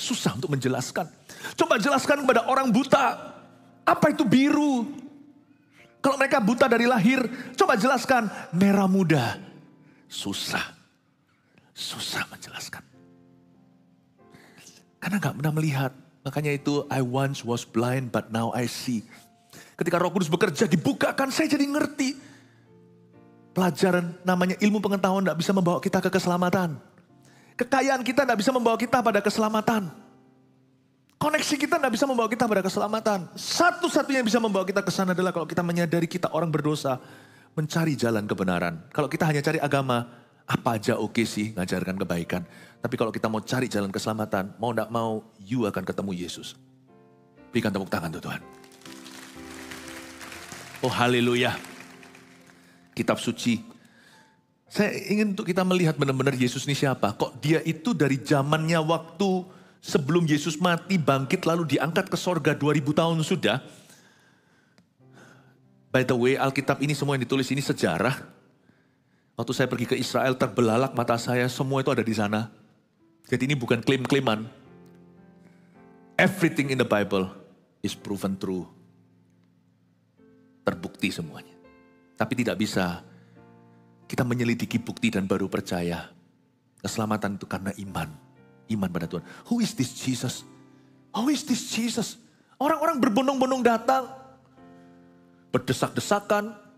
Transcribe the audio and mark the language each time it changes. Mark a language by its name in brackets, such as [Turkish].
[Indonesian] Susah untuk menjelaskan. Coba jelaskan kepada orang buta. Apa itu biru? Kalau mereka buta dari lahir. Coba jelaskan. Merah muda. Susah. Susah menjelaskan. Karena gak pernah melihat. Makanya itu [English] I once was blind but now I see. [Indonesian] Ketika Roh Kudus bekerja dibukakan saya jadi ngerti. Pelajaran namanya ilmu pengetahuan gak bisa membawa kita ke keselamatan. Kekayaan kita tidak bisa membawa kita pada keselamatan. Koneksi kita tidak bisa membawa kita pada keselamatan. Satu-satunya yang bisa membawa kita ke sana adalah kalau kita menyadari kita orang berdosa. Mencari jalan kebenaran. Kalau kita hanya cari agama, apa aja oke sih ngajarkan kebaikan. Tapi kalau kita mau cari jalan keselamatan, mau tidak mau, you akan ketemu Yesus. Berikan tepuk tangan tuh Tuhan. Oh haleluya. Kitab suci. Saya ingin untuk kita melihat benar-benar Yesus ini siapa. Kok dia itu dari zamannya waktu sebelum Yesus mati, bangkit lalu diangkat ke sorga 2000 tahun sudah. [English] By the way, [Indonesian] Alkitab ini semua yang ditulis ini sejarah. Waktu saya pergi ke Israel terbelalak mata saya, semua itu ada di sana. Jadi ini bukan klaim-klaiman. [English] Everything in the Bible is proven true. [Indonesian] Terbukti semuanya. Tapi tidak bisa kita menyelidiki bukti dan baru percaya. Keselamatan itu karena iman. Iman pada Tuhan. [English] Who is this Jesus? Who is this Jesus? [Indonesian] Orang-orang berbondong-bondong datang. Berdesak-desakan.